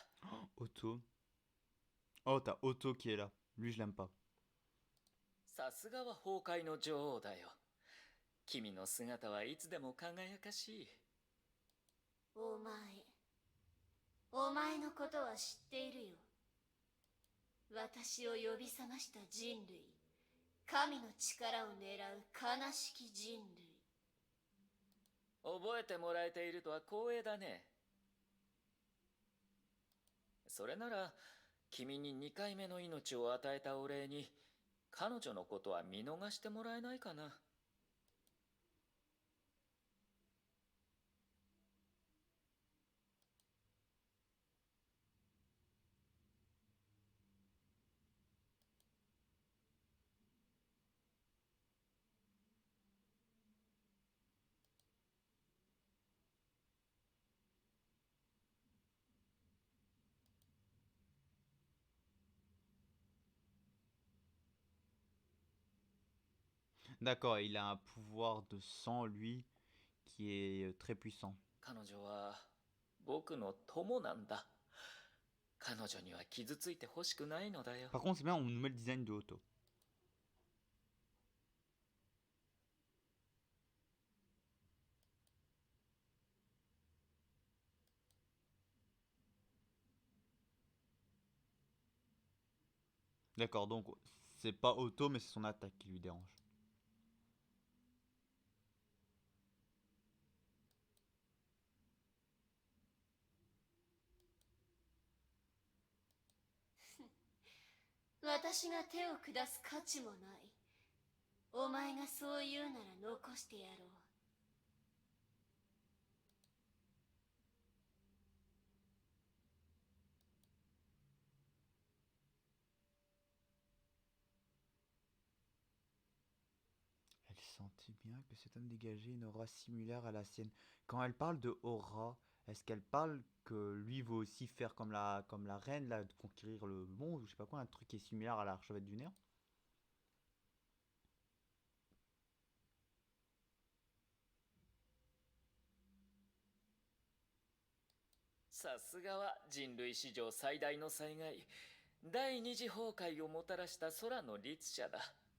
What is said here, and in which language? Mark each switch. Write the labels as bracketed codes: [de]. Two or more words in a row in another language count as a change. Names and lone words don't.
[fr] Otto. Oh, t'as Otto qui est là. Lui, je l'aime pas. [ja] さすがは崩壊の女王だよ。君の姿はいつでも輝かしい。お前のことは知っているよ。私を呼び覚ました人類、神の力を狙う悲しき人類。覚えてもらえているとは光栄だね。それなら君に2回目の命を与えたお礼に彼女のことは見逃してもらえないかな。 [fr] D'accord, il a un pouvoir de sang, lui, qui est très puissant. [ja] 彼女は僕の友なんだ。彼女には傷ついてほしくないのだよ。 [fr] Par contre, c'est bien, on nous met le design de Otto. D'accord, donc c'est pas Otto, mais c'est son attaque qui lui dérange. [ja] 私が手を下す価値もない。お前がそう言うなら残してやろう。 [fr] Elle sentit bien que cet homme dégageait une aura similaire à la sienne. Quand elle parle de aura, est-ce qu'elle parle que lui veut aussi faire comme la reine, là, de conquérir le monde, ou je sais pas quoi, un truc qui est similaire à l'archevêque du néant? [ja] さすがは人類史上最大の災害、第二次崩壊をもたらした空の律者だ。